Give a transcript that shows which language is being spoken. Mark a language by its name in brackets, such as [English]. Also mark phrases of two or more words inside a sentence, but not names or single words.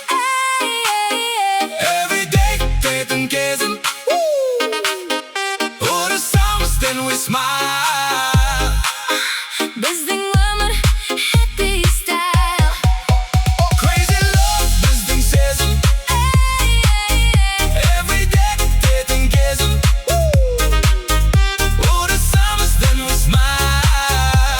[Kazakh] Everyday күтетін кезім. [English] Ұнасамыз then we smile. [Kazakh] Біздің өмір [English] happy style. Crazy love [Kazakh] біздің сезім. Everyday күтетін кезім. [English] Ұнасамыз then we smile.